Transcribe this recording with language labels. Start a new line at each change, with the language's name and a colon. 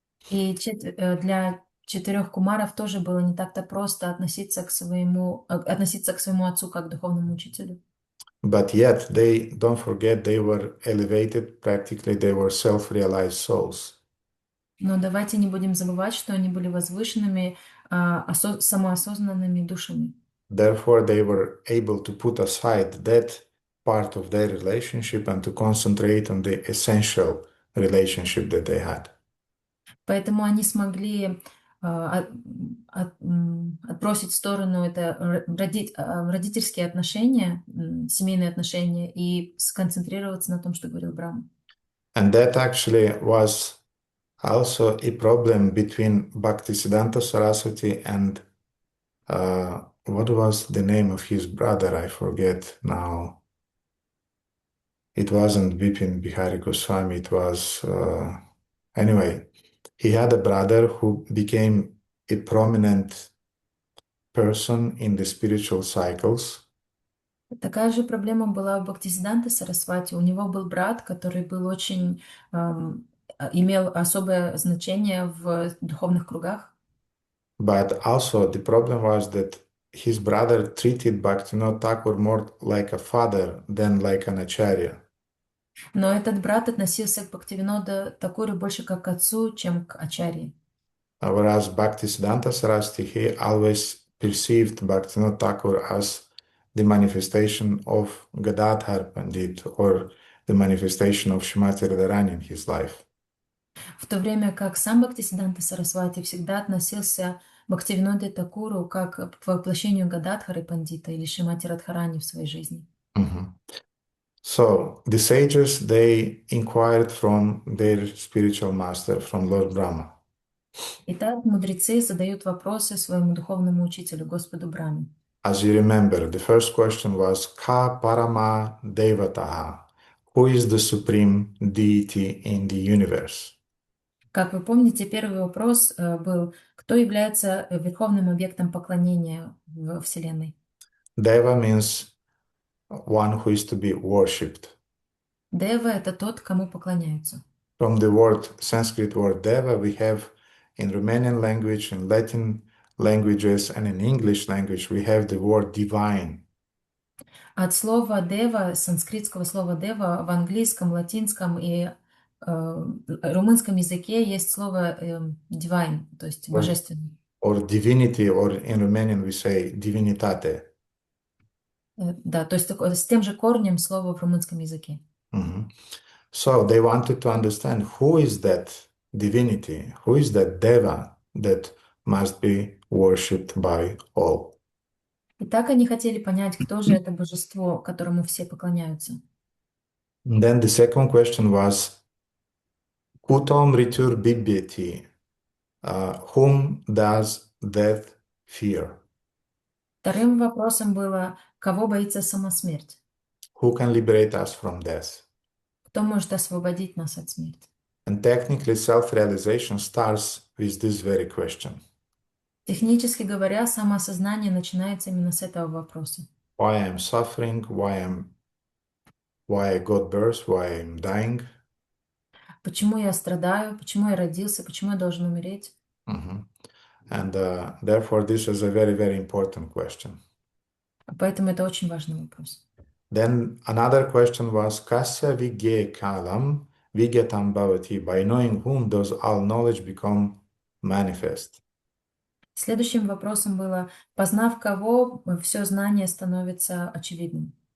Russian: И для 4 кумаров тоже было не так-то просто относиться к своему отцу как к духовному учителю.
English: But yet, don't forget, they were elevated, practically they were self-realized souls.
Russian: Но давайте не будем забывать, что они были возвышенными, самоосознанными душами.
English: Therefore, they were able to put aside that part of their relationship and to concentrate on the essential relationship that they had.
Russian: Поэтому они смогли отбросить в сторону это родительские отношения, семейные отношения и сконцентрироваться на том, что говорил Брахма.
English: And that actually was also a problem between Bhaktisiddhanta Saraswati and what was the name of his brother? I forget now. It wasn't Vipin Bihari Goswami. It was anyway. He had a brother who became a prominent person in the spiritual cycles.
Russian: Такая же проблема была у Бхактисиддханты Сарасвати. У него был брат, который был очень имел особое значение в духовных кругах.
English: But also the problem was that his brother treated Bhaktivinoda Thakur more like a father than like an acharya.
Russian: Но этот брат относился к Бхактивинода Такуру больше как к отцу, чем к ачарье.
English: Whereas Bhaktisiddhanta Saraswati, he always perceived Bhaktivinoda Thakur as the manifestation of Gadadhar Pandit or the manifestation of Shrimati Radharani in his life.
Russian: В то время как сам Бхактисиддханта Сарасвати всегда относился к Бхактивиноде Такуру как к воплощению Гададхары Пандита или Шримати Радхарани в своей жизни. Mhm.
English: So the sages, they inquired from their spiritual master, from Lord Brahma.
Russian: Итак, мудрецы задают вопросы своему духовному учителю, Господу Брахме.
English: As you remember, the first question was
Sanskrit: Ka Parama Devataha?
English: Who is the supreme deity in the universe?
Russian: Как вы помните, первый вопрос был, кто является верховным объектом поклонения в Вселенной?
English: Deva means one who is to be worshipped.
Russian: Дева — это тот, кому поклоняются.
English: From the word, Sanskrit word Deva, we have in Romanian language, in Latin languages, and in English language, we have the word divine.
Russian: От слова дева, санскритского слова дева, в английском, латинском и румынском языке есть слово divine, то есть божественный.
English: Or divinity, or in Romanian we say divinitate.
Russian: Да, то есть с тем же корнем слова в румынском языке. Mhm.
English: So they wanted to understand who is that divinity, who is that Deva that must be worshipped by all.
Russian: И так они хотели понять, кто же это божество, которому все поклоняются.
English: And then the second question was,
Sanskrit: Kutom ritur bibyeti,
English: whom does death fear?
Russian: Вторым вопросом было, кого боится сама смерть?
English: Who can liberate us from death?
Russian: Кто может освободить нас от смерти?
English: And technically, self-realization starts with this very question.
Russian: Технически говоря, самоосознание начинается именно с этого вопроса.
English: Why I'm suffering, why I got birth, why I'm dying.
Russian: Почему я страдаю, почему я родился, почему я должен умереть? Mhm.
English: And therefore, this is a very, very important question.
Russian: Поэтому это очень важный вопрос.
English: Then another question was,
Sanskrit: Kasya vigye kalam vigyatam bhavati?
English: By knowing whom does all knowledge become manifest?
Russian: Следующим вопросом было, познав кого, все знание становится очевидным.